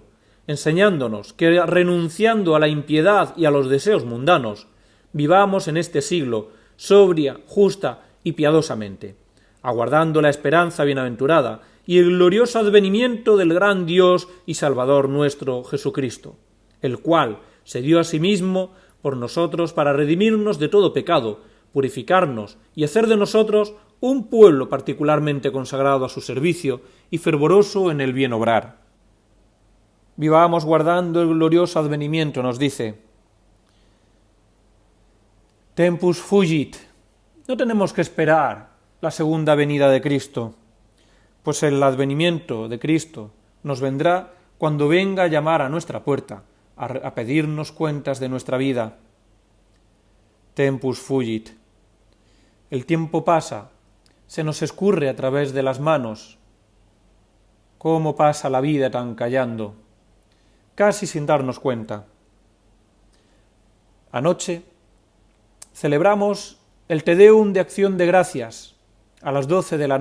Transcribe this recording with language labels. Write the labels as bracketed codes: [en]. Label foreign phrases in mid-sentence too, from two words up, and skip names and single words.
[es] enseñándonos que renunciando a la impiedad y a los deseos mundanos, vivamos en este siglo sobria, justa y piadosamente, aguardando la esperanza bienaventurada y el glorioso advenimiento del gran Dios y Salvador nuestro Jesucristo, el cual se dio a sí mismo por nosotros para redimirnos de todo pecado, purificarnos y hacer de nosotros un pueblo particularmente consagrado a su servicio y fervoroso en el bien obrar. Vivamos guardando el glorioso advenimiento, nos dice. [la] Tempus fugit. [es] No tenemos que esperar la segunda venida de Cristo, pues el advenimiento de Cristo nos vendrá cuando venga a llamar a nuestra puerta, a pedirnos cuentas de nuestra vida. [la] Tempus fugit. [es] El tiempo pasa, se nos escurre a través de las manos. ¿Cómo pasa la vida tan callando? Casi sin darnos cuenta. Anoche celebramos el Te Deum de Acción de Gracias a las 12 de la